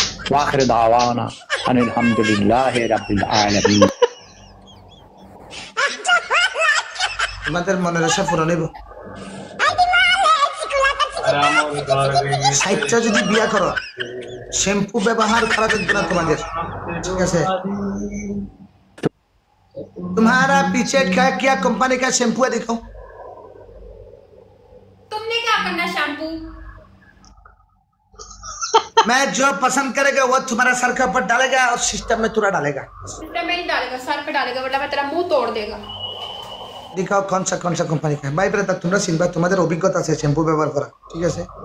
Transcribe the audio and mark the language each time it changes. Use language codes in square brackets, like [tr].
[ar] ওয়াখির দাওয়ানা আনিল হামদুলিল্লাহি রাব্বিল আলামিন। [bn] তোমাদের মনের আশা পূরণ হইব। 60টা যদি বিয়া করো, শ্যাম্পু ব্যবহার করা লাগবে না তোমাদের, ঠিক আছে? [hi] तुम्हारा पीछे क्या कंपनी का शैम्पू है दिखाओ। तुमने क्या करना शैम्पू? मैं जो पसंद करेगा वो तुम्हारा सर के ऊपर डालेगा और सिस्टम में तुरा डालेगा। सिस्टम में नहीं डालेगा, सर पे डालेगा, वरना मैं तेरा मुंह तोड़ देगा। दिखाओ कौन सा कंपनी का है। [bn] भाई ब्रता তোমরা চিনবা, তোমাদের অভিজ্ঞতা আছে শ্যাম্পু ব্যবহার করা, ঠিক আছে?